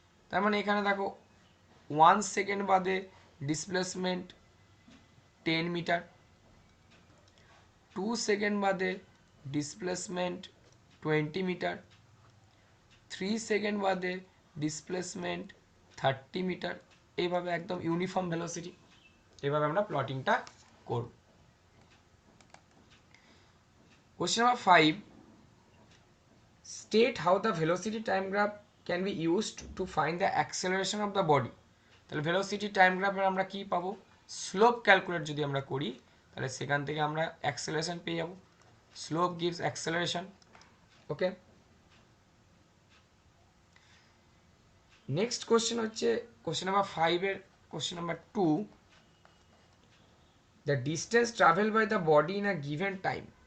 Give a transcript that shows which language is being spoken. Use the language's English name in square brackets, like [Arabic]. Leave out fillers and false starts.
[Bangla] তার মানে এখানে দেখো 1 সেকেন্ড বাদে ডিসপ্লেসমেন্ট 10 মিটার, 2 সেকেন্ড বাদে ডিসপ্লেসমেন্ট 20 মিটার, 3 সেকেন্ড বাদে ডিসপ্লেসমেন্ট 30 মিটার, এইভাবে একদম ইউনিফর্ম ভেলোসিটি। এইভাবে আমরা প্লটিংটা করব। Question number 5, [English] state how the velocity time graph can be used to find the acceleration of the body. [Bangla] তাহলে ভেলোসিটি টাইম গ্রাফের আমরা কি পাবো, স্লোপ ক্যালকুলেট যদি আমরা করি তাহলে সেখান থেকে আমরা অ্যাক্সেলারেশন পেয়ে যাব। [English] Slope gives acceleration. Okay, next question হচ্ছে question number 5-এর question number 2, the distance travel by the body in a given time.